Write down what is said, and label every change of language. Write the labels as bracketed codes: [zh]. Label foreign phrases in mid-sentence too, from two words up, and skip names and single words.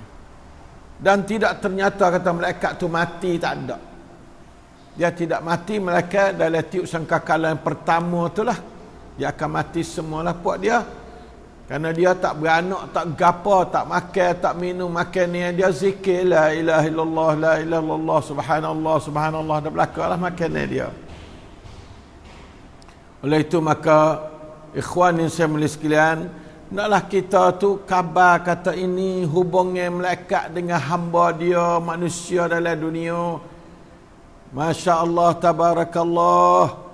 [ms] Dan tidak ternyata kata malaikat tu mati, tak ada. Dia tidak mati, malaikat dalam tiup sangkakala yang pertama tu lah dia akan mati semualah puak dia. Kerana dia tak beranak, tak gapo, tak makan, tak minum, makan ni dia zikir [ar] لا إله إلا الله، لا إله إلا الله، سبحان الله، سبحان الله, [ms] dah belakalah makan ni dia. Oleh itu maka ikhwan yang saya mulia sekalian, naklah kita tu khabar kata ini hubungan malaikat dengan hamba dia manusia dalam dunia. [ar] ما شاء الله، تبارك الله.